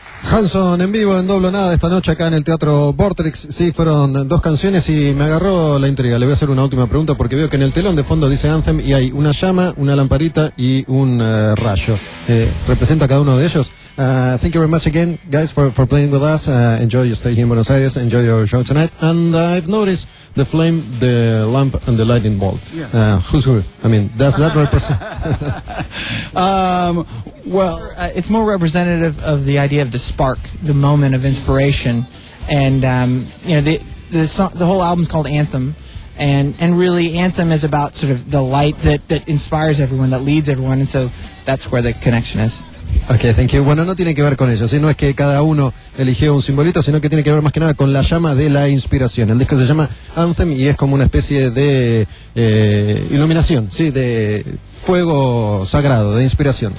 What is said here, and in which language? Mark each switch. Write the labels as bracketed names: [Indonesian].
[Spanish] Hanson en vivo en Doble Nada esta noche acá en el Teatro Vortex. Sí, fueron dos canciones y me agarró la intriga. Le voy a hacer una última pregunta porque veo que en el telón de fondo dice Anthem y hay una llama, una lamparita y un rayo. ¿Representa cada uno de ellos? [English] Thank you very much again, guys, for playing with us. Enjoy your stay here in Buenos Aires. Enjoy your show tonight. And I've noticed the flame, the lamp, and the lightning bolt. Yeah. Who's who? I mean, does that represent? Well, it's more representative of the idea of the spark, the moment of inspiration. And, you know, the whole album's called Anthem. And really, Anthem is about sort of the light that inspires everyone, that leads everyone. And so that's where the connection is. Ok, thank you. [Spanish] Bueno, no tiene que ver con eso, ¿sí? No es que cada uno eligió un simbolito, sino que tiene que ver más que nada con la llama de la inspiración. El disco se llama Anthem y es como una especie de iluminación, sí, de fuego sagrado, de inspiración.